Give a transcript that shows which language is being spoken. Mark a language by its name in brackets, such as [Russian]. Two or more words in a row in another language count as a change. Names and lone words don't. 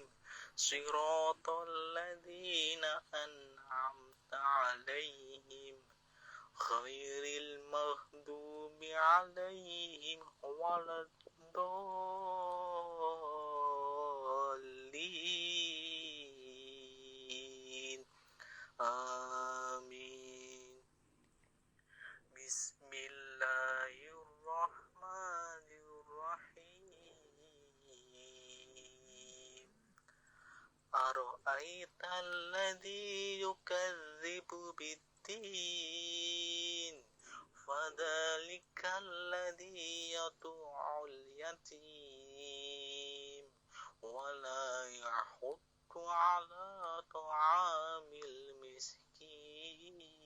[Arabic] صراط الذين أنعمت عليهم غير المغضوب عليهم ولا الضالين. Amin. بسم الله الرحمن الرحيم. أرأيت الذي يكذب بالدين. فذلك الذي يدع اليتيم ولا يحض على طعام المسكين.